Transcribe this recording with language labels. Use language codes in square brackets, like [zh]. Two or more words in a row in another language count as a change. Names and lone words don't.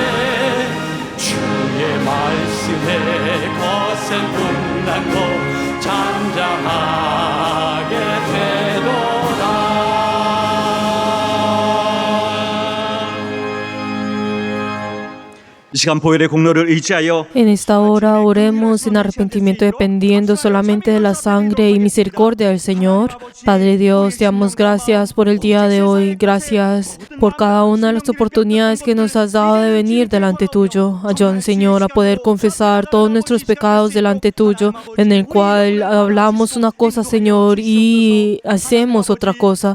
[ko] 주의 말씀에 거센 풍랑도 잠잠하게 되도다. 이 시간 보혈의 공로를 의지하여 [es] En esta hora oremos en arrepentimiento dependiendo solamente de la sangre y misericordia del Señor. Padre Dios, te damos gracias por el día de hoy. Gracias por cada una de las oportunidades que nos has dado de venir delante tuyo. Ayúdanos, Señor, a poder confesar todos nuestros pecados delante tuyo, en el cual hablamos una cosa, Señor, y hacemos otra cosa.